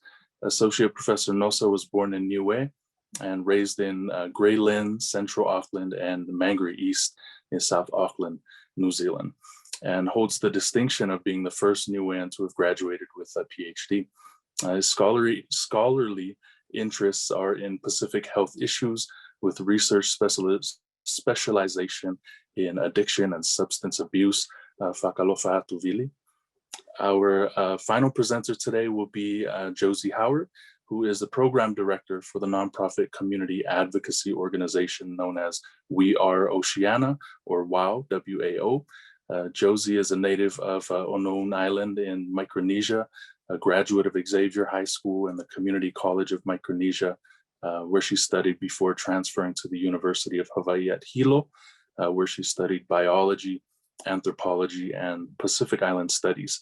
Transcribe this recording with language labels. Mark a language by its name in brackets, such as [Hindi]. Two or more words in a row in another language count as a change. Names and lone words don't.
[English] Associate Professor Nosa was born in Niue and raised in Grey Lynn, Central Auckland, and Mangere East in South Auckland, New Zealand, and holds the distinction of being the first Niuean to have graduated with a PhD. His scholarly interests are in Pacific health issues with research specialization in addiction and substance abuse. [Niuean] Whakalofa atu Vili. [English] Our final presenter today will be Josie Howard, who is the program director for the nonprofit community advocacy organization known as We Are Oceania, or WOW, W-A-O. Josie is a native of Onoun Island in Micronesia, a graduate of Xavier High School and the Community College of Micronesia, where she studied before transferring to the University of Hawaii at Hilo, where she studied biology, anthropology, and Pacific Island studies.